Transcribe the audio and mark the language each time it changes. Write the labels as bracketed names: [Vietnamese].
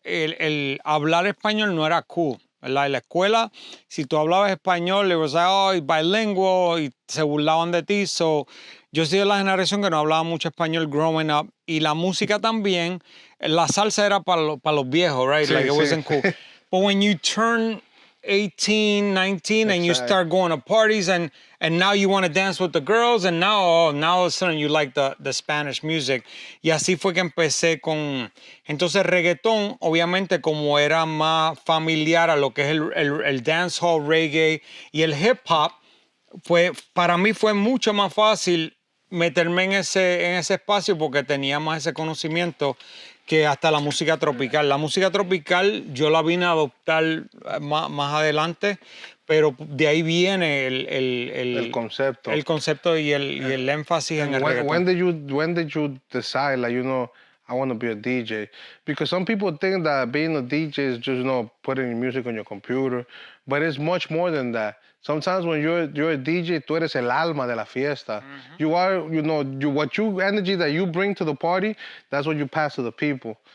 [Spanish] El hablar español no era cool, ¿verdad? En la escuela, si tú hablabas español, le [English] was like, oh, [Spanish] bilingüe, y se burlaban de ti. So, yo soy de la generación que no hablaba mucho español [English] growing up, [Spanish] y la música también, la salsa era para los viejos, [English] right? [Spanish] Sí, [English] like it [Spanish] sí. [English] wasn't cool. But when you turn 18, 19, and you start going to parties, and now you want to dance with the girls, and now all of a sudden you like the Spanish music. [Spanish] Y así fue que empecé con... Entonces reggaetón, obviamente como era más familiar a lo que es el dancehall, reggae y el hip hop, para mí fue mucho más fácil meterme en ese espacio porque tenía más ese conocimiento que hasta la música tropical. La música tropical yo la vine a adoptar más adelante, pero de ahí viene el concepto. El concepto y el énfasis en el reggaetón. [English] When did you decide, like, I want to be a DJ? Because some people think that being a DJ is just, putting your music on your computer, but it's much more than that. Sometimes when you're a DJ, [Spanish] tú eres el alma de la fiesta. [English] Mm-hmm. You are, energy that you bring to the party, that's what you pass to the people.